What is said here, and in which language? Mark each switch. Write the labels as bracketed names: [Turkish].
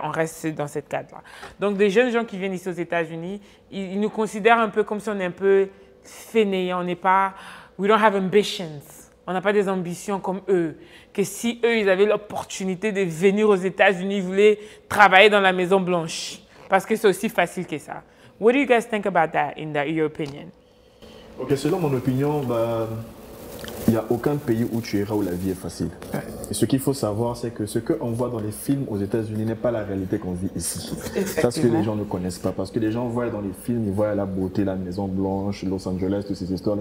[French] On reste dans cette cadre-là. Donc, des jeunes gens qui viennent ici aux États-Unis, ils nous considèrent un peu comme si on est un peu fainéants, on n'est pas, [English] we don't have ambitions. [French] On n'a pas des ambitions comme eux. Que si eux, ils avaient l'opportunité de venir aux États-Unis, ils voulaient travailler dans la Maison Blanche. Parce que c'est aussi facile que ça. [English] What do you guys think about that, in your opinion? [French] Ok, selon mon opinion, il n'y a aucun pays où tu iras où la vie est facile. Et ce qu'il faut savoir, c'est que ce qu'on voit dans les films aux États-Unis n'est pas la réalité qu'on vit ici. C'est ce que les gens ne connaissent pas. Parce que les gens voient dans les films, ils voient la beauté, la Maison Blanche, Los Angeles, toutes ces histoires.